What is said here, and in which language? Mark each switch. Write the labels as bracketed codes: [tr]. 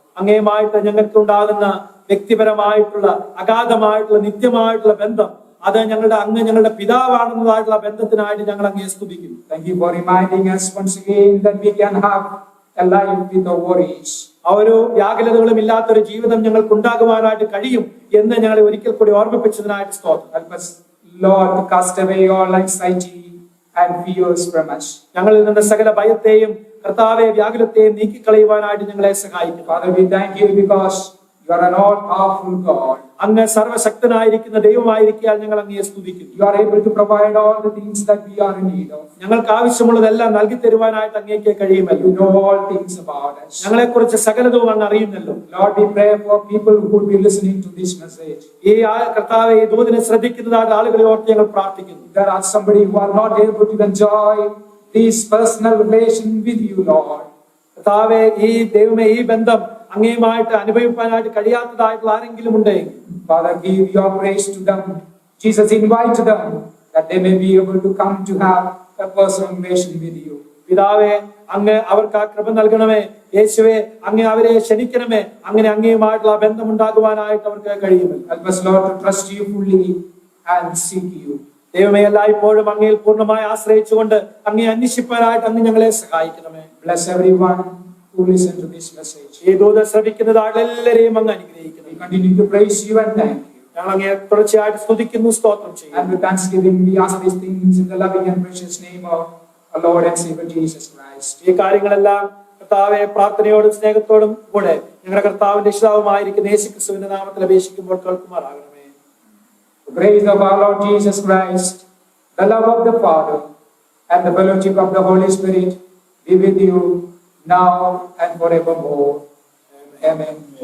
[ml] അങ്ങയുമായിട്ട് ഞങ്ങൾക്ക് ഉണ്ടാകുന്ന വ്യക്തിപരമായിട്ടുള്ള അഗാധമായിട്ടുള്ള നിത്യമായിട്ടുള്ള ബന്ധം, അത് ഞങ്ങളുടെ പിതാവാണെന്നതായിട്ടുള്ള ബന്ധത്തിനായിട്ട് ഞങ്ങൾ അങ്ങയെ സ്തുതിക്കുന്നു. [en] Thank you for reminding us once again that we can have a life with no worries. [ml] ആ ഒരു വ്യാകുലതകളും ഇല്ലാത്തൊരു ജീവിതം ഞങ്ങൾക്ക് ഉണ്ടാകുവാനായിട്ട് കഴിയും എന്ന് ഞങ്ങളെ ഒരിക്കൽ കൂടി ഓർമ്മിപ്പിച്ചതിനായിട്ട് സ്തോത്രം. [en] Help us, Lord, to cast away all anxiety and fears from us. [ml] ഞങ്ങളിൽ നിന്ന് സകല ഭയത്തെയും കർത്താവെ വ്യാകുലത്തെയും നീക്കിക്കളയുവാനായിട്ട് ഞങ്ങളെ സഹായിക്കും. [en] Father, we thank you because You are an all-powerful God. [ml] അങ്ങ് സർവശക്തനായിരിക്കുന്ന ദൈവമായിരിക്കാൻ ഞങ്ങൾ അങ്ങയെ സ്തുതിക്കുന്നു. [en] You are able to provide all the things that we are in need of. [ml] ഞങ്ങൾക്ക് ആവശ്യമുള്ളതെല്ലാം നൽകി തരുവാനായിട്ട് അങ്ങേക്ക് കഴിയുമല്ലോ. [en] You know all things about us. [ml] ഞങ്ങളെക്കുറിച്ച് സകലതും അങ്ങ് അറിയുന്നല്ലോ. [en] Lord, we pray for people who will be listening to this message. [ml] ഈ കർത്താവെ ഈ ദൂതിനെ ശ്രദ്ധിക്കുന്നതായിട്ട് ആളുകളെ ഓർത്ത് ഞങ്ങൾ പ്രാർത്ഥിക്കുന്നു. [en] There are somebody who are not able to enjoy this personal relation with you, Lord. [ml] കർത്താവെ ഈ ദൈവമേ ഈ ബന്ധം അങ്ങയുമായിട്ട് അനുഭവിക്കാനായിട്ട് കഴിയാത്തതായിട്ടുള്ള ആരെങ്കിലും ഉണ്ടെങ്കിൽ [en] Father, give your grace to them. Jesus, invite them that they may be able to come to have a personal relation with you. [ml] പിതാവേ അങ്ങ് അവർക്ക് ആ കൃപ നൽകണമേ. യേശുവേ അങ്ങ് അവരെ ക്ഷണിക്കണമേ. അങ്ങനെ അങ്ങയുമായിട്ടുള്ള ബന്ധം ഉണ്ടാകുവാനായിട്ട് അവർക്ക് കഴിയുമല്ലോ. [en] Help us, Lord, to trust you fully and seek you. [ml] ദൈവമേ എല്ലായ്പ്പോഴും അങ്ങയിൽ പൂർണ്ണമായി ആശ്രയിച്ചുകൊണ്ട് അങ്ങയെ അന്വേഷിപ്പാനായിട്ട് അങ്ങ് ഞങ്ങളെ സഹായിക്കണമേ. [en] Bless everyone who listen to this message. [ml] ഈ ദൂത് ശ്രവിക്കുന്നതായിട്ട് എല്ലാവരെയും അങ്ങ് അനുഗ്രഹിക്കണം. [en] We continue to praise you and thank you. [ml] ഞങ്ങൾ അങ്ങയെ തുടർച്ചയായിട്ട് സ്തുതിക്കുന്നു, സ്തോത്രം ചെയ്യുന്നു. [en] And with thanksgiving, we ask these things in the loving and precious name of our Lord and Savior Jesus Christ. [ml] ഈ കാര്യങ്ങളെല്ലാം കർത്താവെ പ്രാർത്ഥനയോടും സ്നേഹത്തോടും കൂടെ ഞങ്ങളുടെ കർത്താവിന്റെ രക്ഷിതാവുമായിരിക്കുന്ന യേശുക്രിസ്തുവിന്റെ നാമത്തിൽ അപേക്ഷിക്കുമ്പോൾ കേൾക്കുമാറാകണമേ. [en] The grace of our Lord Jesus Christ, the love of the Father, and the fellowship of the Holy Spirit be with you now and forevermore. Amen.